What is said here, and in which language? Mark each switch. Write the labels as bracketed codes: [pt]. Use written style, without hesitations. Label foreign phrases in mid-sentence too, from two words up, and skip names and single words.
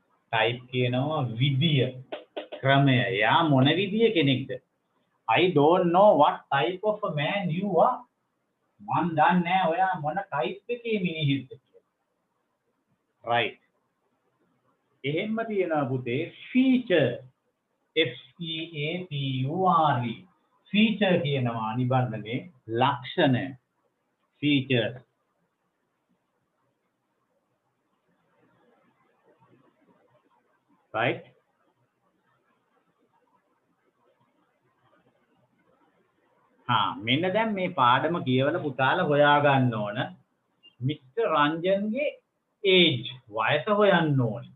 [si] type කියනවා විදිය ක්‍රමය. යා මොන විදිය කෙනෙක්ද? [en] I don't know what type of a man you are. [si] මන් දන්නේ නැහැ ඔයා මොන type එකේ මිනිහෙක්ද කියලා. right. එහෙම්ම තියෙනවා පුතේ [en] feature F E A T U R E [si] feature කියනවා නිබන්ධනේ ලක්ෂණ features. right. මෙන්න දැන් මේ පාඩම කියවලා පුතාලා හොයා ගන්න ඕන මිස්ටර් රංජන්ගේ age වයස හොයන්න ඕනේ.